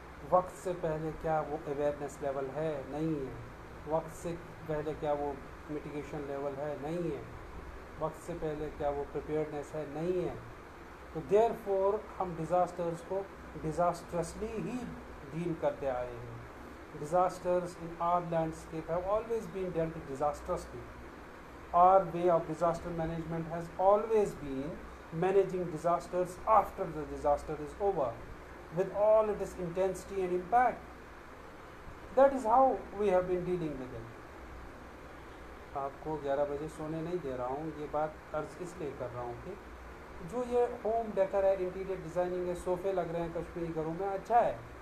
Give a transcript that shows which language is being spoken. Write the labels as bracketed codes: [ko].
[ur] وقت سے پہلے کیا وہ اویئرنیس لیول ہے؟ نہیں ہے. وقت سے پہلے کیا وہ میٹیگیشن لیول ہے؟ نہیں ہے. وقت سے پہلے کیا وہ پریپیئرڈنیس ہے؟ نہیں ہے. تو دیر فور ہم ڈیزاسٹرز کو ڈیزاسٹرسلی ہی ڈیل کرتے آئے ہیں. [en] Disasters in our landscape have always been dealt disastrously. Our way of disaster management has always been managing disasters after the disaster is over, with all its intensity and impact. That is how we have been dealing with it. [ur] آپ کو 11 بجے سونے نہیں دے رہا ہوں. یہ بات عرض اس لیے کر رہا ہوں کہ جو یہ ہوم ڈیکر ہے, انٹیریئر ڈیزائننگ ہے, صوفے لگ رہے ہیں کشمیری گھروں میں, اچھا ہے.